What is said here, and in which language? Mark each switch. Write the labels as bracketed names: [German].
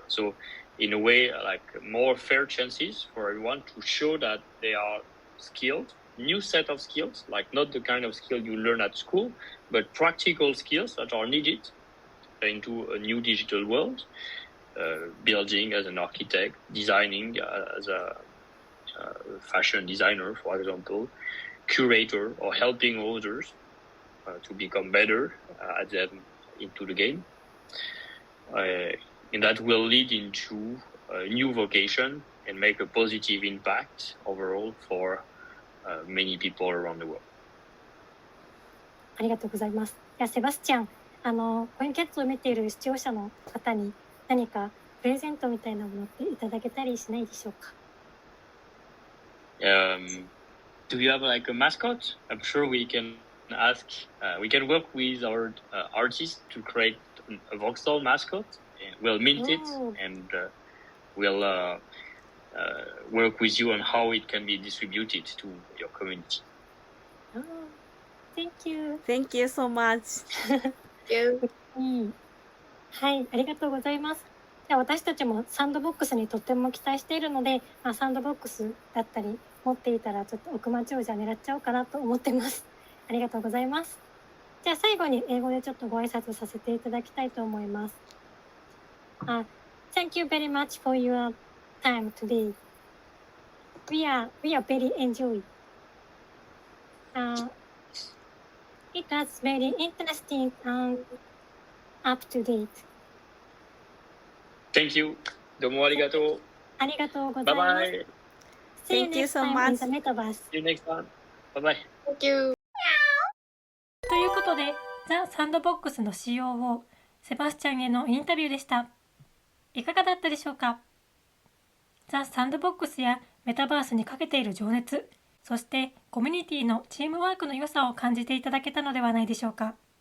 [English] So in a way, like more fair chances for everyone to show that they are skilled, new set of skills, like not the kind of skill you learn at school, but practical skills that are needed into a new digital world, building as an architect, designing as a fashion designer, for example, curator, or helping others to become better at them into the game. And that will lead into a new vocation and make a positive impact overall for many people around the world. [Japanese] ありがとうございます。いや、セバスチャン、コインキャッツを見ている視聴者の方に何かプレゼントみたいなものっていただけたりしないでしょうか。 [English] Do you have like a mascot? I'm sure we can ask. We can work with our artists to create a Voxel mascot. We'll mint it and we'll work with you on how it can be distributed to your community. Oh, thank you. Thank you so much. [Japanese] はい、ありがとうございます。じゃあ私たちもサンドボックスにとっても期待しているので、サンドボックスだったり持っていたらちょっと億万長者狙っちゃおうかなと思ってます。ありがとうございます。じゃあ最後に英語でちょっとご挨拶させていただきたいと思います。 [English] Thank you very much for your time today. We are very enjoy. It was very interesting and up to date. Thank you. [Japanese] どうもありがとう。ありがとうございます。 [English] Bye bye. See you Thank you next so time in much. the metaverse. See you next time. Bye bye. Thank you. [Japanese] ということで、ザ・サンドボックスの COO、セバスチャンへのインタビューでした。いかがだったでしょうか。ザ・サンドボックスやメタバースにかけている情熱、そしてコミュニティのチームワークの良さを感じていただけたのではないでしょうか。